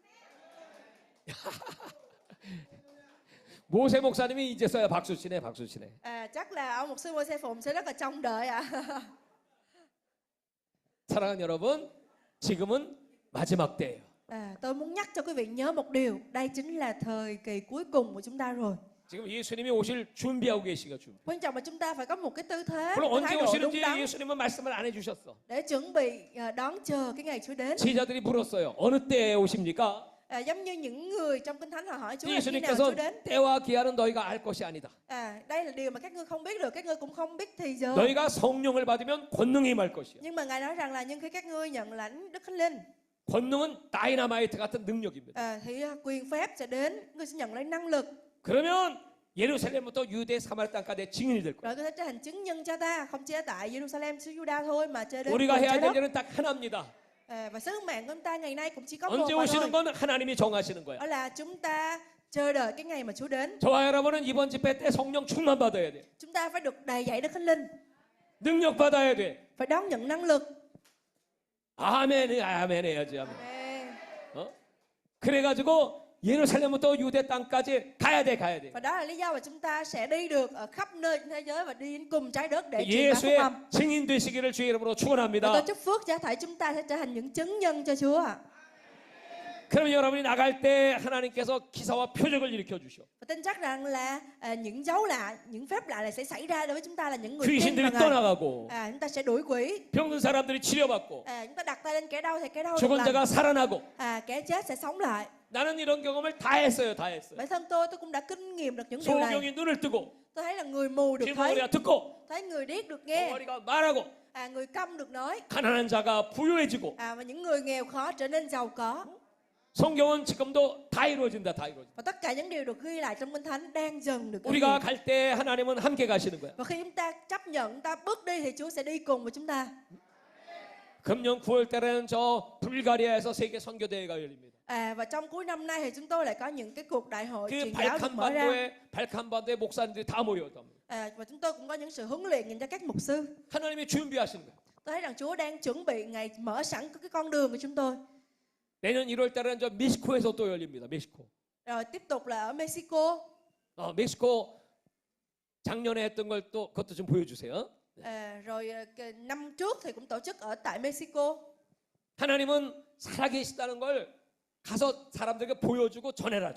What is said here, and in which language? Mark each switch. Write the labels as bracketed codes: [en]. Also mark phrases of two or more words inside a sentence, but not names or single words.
[ko] 모세 목사님이 이제서야 박수 치네. [vi] Chắc là ông mục sư Môi-se Phụng sẽ rất là trông đợi ạ. [ko] 사랑하는 여러분, 지금은 마지막 때예요. [vi] Tôi muốn nhắc cho quý vị nhớ một điều, đây chính là thời kỳ cuối cùng của chúng ta rồi. [ko] 지금 예수님이 오실 준비하고 계시가 준비. [vi] Quan trọng là chúng ta phải có một cái tư thế, [ko] 물론 [vi] một [ko] 언제 [vi] cái thái độ đúng [ko] 오시는지 [vi] đắn [ko] 예수님은 말씀을 안 해주셨어. [vi] để chuẩn bị đón chờ cái ngày Chúa đến. [ko] 제자들이 물었어요. 어느 때에 오십니까? [vi] Giống như những người trong Kinh Thánh họ hỏi Chúa là khi nào [ko] 예수님께서 [vi] Chúa đến. [ko] 때와 기한은 너희가 알 것이 아니다. [vi] Đây là điều mà các ngươi không biết được, các ngươi cũng không biết thì giờ. [ko] 너희가 성령을 받으면 권능이 임할 것이야. [vi] Nhưng mà Ngài nói rằng là nhưng khi các ngươi nhận lãnh Đức Thánh Linh, [ko] 권능은 다이나마이트 같은 능력입니다. [vi] thì quyền phép sẽ đến, ngươi sẽ nhận lấy năng lực. [ko] 그러면 예루살렘부터 유대 사마리아 땅까지 증인이 될 거야. [vi] Rồi ngươi sẽ trở thành chứng nhân cho ta, không chỉ ở tại Jerusalem xứ Juda thôi mà cho đến [ko] 우리가 [vi] cùng [ko] 해야 [vi] trái [ko] 될 [vi] đất. [ko] 일은 딱 하나입니다. [vi] Và sứ mạng của chúng ta ngày nay cũng chỉ có một [ko] 언제 [vi] mà [ko] 오시는 [vi] thôi. [ko] 건 하나님이 정하시는 거야. [vi] Đó là chúng ta chờ đợi cái ngày mà Chúa đến. [ko] 저와 여러분은 이번 집회 때 성령 충만 받아야 돼. [vi] Chúng ta phải được đầy dạy Đức Thánh Linh, [ko] 능력 받아야 돼. [vi] phải đón nhận năng lực. [ko] 아멘, 아멘 해야지. 아멘. [vi] Amen. [ko] 그래가지고 예루살렘부터 유대 땅까지 가야 돼, 가야 돼. [vi] Và đó là lý do mà chúng ta sẽ đi được ở khắp nơi trên thế giới và đi đến cùng trái đất để truyền bá phúc [ko] 예수의 [vi] âm. [ko] 증인 되시기를 주의 이름으로 [vi] Và tôi [ko] 축원합니다. [vi] chúc phước cho thảy chúng ta sẽ trở thành những chứng nhân cho Chúa. [ko] 그러면 여러분이 나갈 때 하나님께서 기사와 표적을 일으켜 주셔. [vi] Và tin chắc rằng là những dấu lạ, những phép lạ này sẽ xảy ra đối với chúng ta là những người tin [ko] 귀신들이 [vi] vào Ngài. [ko] 떠나가고 [vi] Chúng ta sẽ đuổi quỷ. [ko] 병든 사람들이 치료받고 [vi] Chúng ta đặt tay lên kẻ đau thì kẻ đau được [ko] 죽은 [vi] lành. [ko] 자가 살아나고 [vi] Kẻ chết sẽ sống lại. [ko] 나는 이런 경험을 다 했어요, 다 했어요. [vi] Bản thân tôi cũng đã kinh nghiệm được những điều này. [ko] 소경이 눈을 뜨고 [vi] Tôi thấy là người mù được thấy, [ko] 길모리가 듣고 [vi] thấy người điếc được nghe, [ko] 덩어리가 말하고 [vi] người câm được nói, [ko] 가난한 자가 부유해지고 [vi] và những người nghèo khó trở nên giàu có. [ko] 성경은 지금도 다 이루어진다, 다 이루어진다. [vi] Và tất cả những điều được ghi lại trong Kinh Thánh đang dần được thực [ko] 우리가 [vi] hiện. [ko] 갈 때 하나님은 함께 가시는 거야. [vi] Và khi chúng ta chấp nhận, chúng ta bước đi thì Chúa sẽ đi cùng với chúng ta. [ko] 금년 9월 달에는 저 불가리아에서 세계 선교대회가 열립니다. [vi] Và trong cuối năm nay thì chúng tôi lại có những cái cuộc đại hội [ko] 그 [vi] truyền giáo được mở ra. [ko] 발칸반도에 목사님들이 다 모여있다. [vi] Và chúng tôi cũng có những sự huấn luyện dành cho các mục sư. [ko] 하나님이 준비하시는 거야. [vi] Tôi thấy rằng Chúa đang chuẩn bị ngày mở sẵn cái con đường của chúng tôi. [ko] 내년 1월 달에는 저 멕시코에서 또 열립니다. 멕시코. [vi] Rồi tiếp tục là ở Mexico. [ko] 멕시코 작년에 했던 걸 또 그것도 좀 보여주세요. [vi] Rồi năm trước thì cũng tổ chức ở tại Mexico. [ko] 하나님은 살아계시다는 걸 가서 사람들에게 보여주고 전해라.